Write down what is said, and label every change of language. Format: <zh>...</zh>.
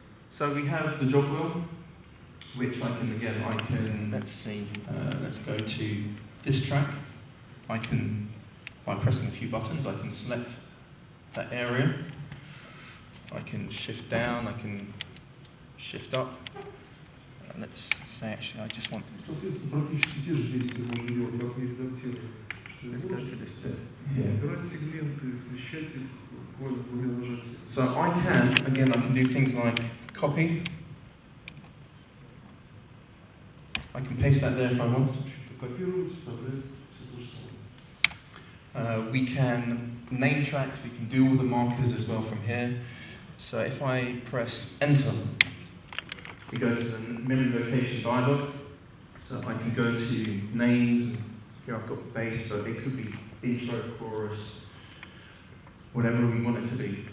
<en>So we have the job wheel, which let's see, let's go to this track. I can, by pressing a few buttons, I can select that area. I can shift down, I can shift up, let's say actually I just want.</en> <ru>Соответственно, практически те же действия можно делать, как мы редактируем.</ru> <en>Let's go to this bit.</en> <ru>Выбирать сегменты, смещать их буквально двумя нажатиями.</ru> <en>So I can do things like copy. I can paste that there if I want.</en> <ru>Копировать, вставлять, все то же самое.</ru> <en>We can name tracks, we can do all the markers as well from here. So if I press enter, it goes to the memory location dialog. So I can go to names, and here I've got bass, but it could be intro, chorus, whatever we want it to be.</en>